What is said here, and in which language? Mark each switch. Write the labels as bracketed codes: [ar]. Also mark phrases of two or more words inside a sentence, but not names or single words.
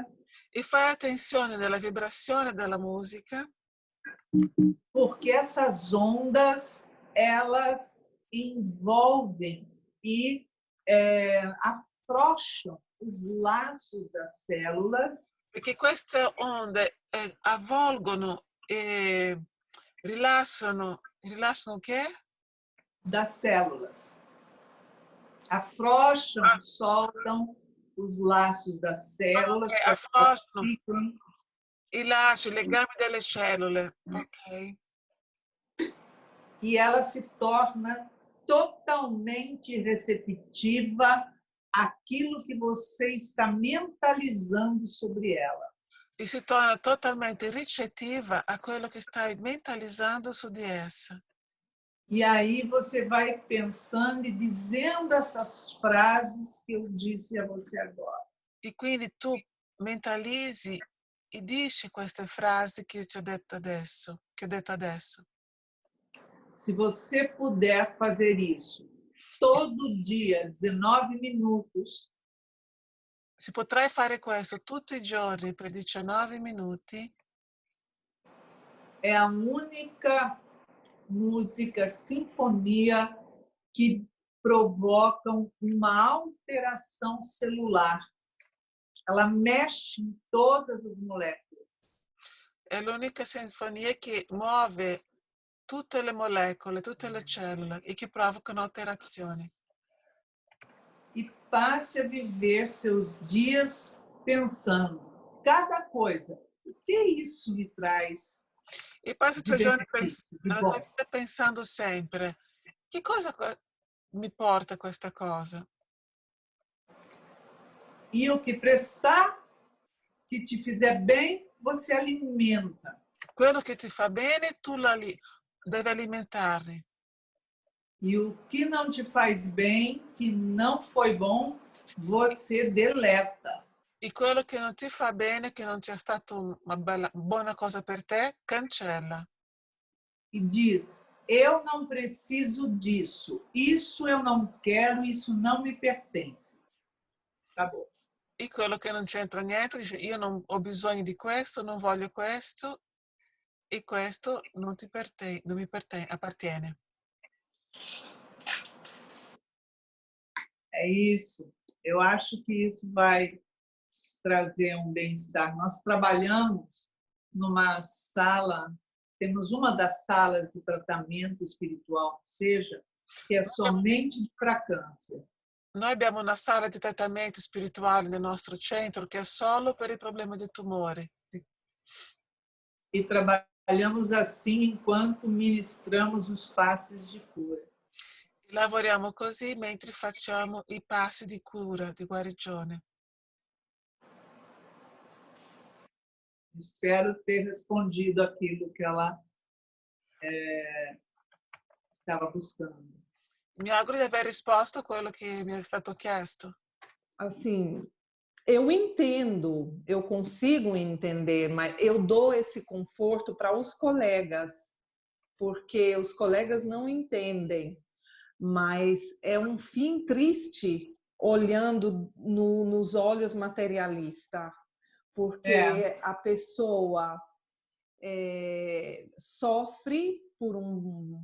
[it] E fai attenzione nella vibrazione della musica. [pt] Porque essas ondas, elas envolvem e afrouxam os laços das células. [it] Perché queste onde avvolgono e rilassano che? [pt] Das células. Afrouxam, soltam os laços das células. [it] Afrouxano i laci, i legami delle cellule. [pt] Ok. E ela se torna totalmente receptiva àquilo que você está mentalizando sobre ela. [it] E si torna totalmente ricettiva a quello che stai mentalizzando su di essa. [pt] E aí você vai pensando e dizendo essas frases que eu disse a você agora. [it] E quindi tu mentalizzi e dici queste frasi che ti ho detto adesso, che ho detto adesso. [pt] Se você puder fazer isso todo dia, 19 minutos. [it] Se potrai fare questo tutti i giorni per 19 minuti. [pt] É a única música, sinfonia que provocam uma alteração celular. Ela mexe em todas as moléculas. [it] È l'unica sinfonia che muove tutte le molecole, tutte le cellule e che provocano alterazioni. [pt] E passe a viver seus dias pensando, cada coisa, o que isso me traz? [it] E passo i tuoi giorni pensando sempre, che cosa mi porta questa cosa? [pt] E o que prestar, que te fizer bem, você alimenta. [it] Quello che ti fa bene, tu devi alimentarli. [pt] E o que não te faz bem, que não foi bom, você deleta. [it] E quello che non ti fa bene, che non sia stato una buona cosa per te, cancella. [pt] E diz, eu não preciso disso, isso eu não quero, isso não me pertence. Acabou. [it] E quello che non c'entra niente, dice io non ho bisogno di questo, non voglio questo, e questo non mi appartiene. [pt] É isso. Eu acho que isso vai trazer um bem-estar. Nós trabalhamos numa sala, temos uma das salas de tratamento espiritual, que é somente para câncer. [it] Noi abbiamo una sala di trattamento spirituale nel nostro centro che è solo per i problemi di tumore. [pt] E trabalhamos assim enquanto ministramos os passes de cura. [it] E lavoriamo così mentre facciamo i passi di cura, di guarigione. [pt] Espero ter respondido aquilo que ela estava buscando. [it] Mi auguro di aver risposto a quello che mi è stato chiesto. [pt] Assim, eu entendo, eu consigo entender, mas eu dou esse conforto para os colegas, porque os colegas não entendem. Mas é um fim triste olhando nos olhos materialistas, porque a pessoa sofre por um